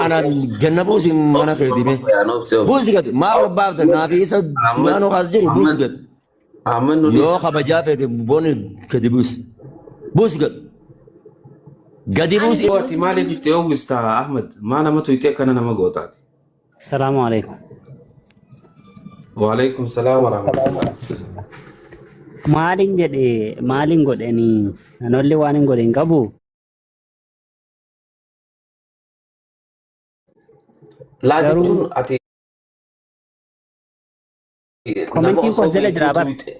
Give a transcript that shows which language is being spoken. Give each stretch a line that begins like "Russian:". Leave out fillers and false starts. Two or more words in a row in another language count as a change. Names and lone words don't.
Oromo: Ana ganna buusi mana keeti be. Buusi gad maa barbaadda naafi isa naannoo as jiru buusi gad. Yoo kabajaa feete booni gadi buusi. Buusi gad. Gadi buusi. Waati maaliif itti oowwista Ahmed? Maa namatu itti akkana nama gootaati?
Arabic: سلام عليكم. وعليكم سلام ورحمة الله.
Oromo: Maalin jedhe maalin godhanii anolli waan hin godhin qabu. Laa jechuun ati Komentiin koo jala jira bar.